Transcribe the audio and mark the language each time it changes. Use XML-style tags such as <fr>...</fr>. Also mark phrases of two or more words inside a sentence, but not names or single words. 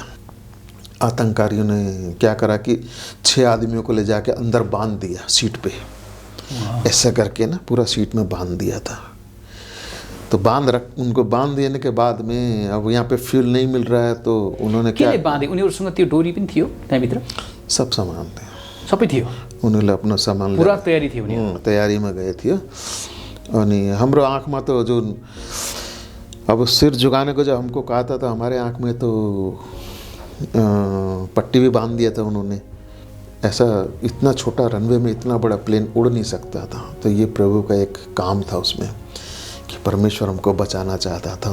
<hi>आतंककारियों ने क्या करा कि 6 आदमियों को ले जाके अंदर बांध दिया सीट पे, ऐसा करके ना पूरा सीट में बांध दिया था। तो उनको बांध देने के बाद में अब यहाँ पे फ्यूल नहीं मिल रहा है, तो उन्होंने क्या बांधे?</hi> <ne>उनीहरूसँग त्यो डोरी पनि थियो त्यहाँभित्र?</ne> <hi>सब सामान थे,</hi> <ne>सबै थियो।</ne> <hi>उनीहरूले अपना सामान</hi> <ne>पूरा तयारी थियो उनीहरू? तयारीमा गए थियो। अनि हाम्रो आँखमा</ne> <hi>तो जो अब सिर झुकाने को जब हमको कहा था, तो हमारे आँख में तो पट्टी भी बांध दिया था उन्होंने। ऐसा इतना छोटा रनवे में इतना बड़ा प्लेन उड़ नहीं सकता था। तो ये प्रभु का एक काम था उसमें कि परमेश्वर हमको बचाना चाहता था।</hi>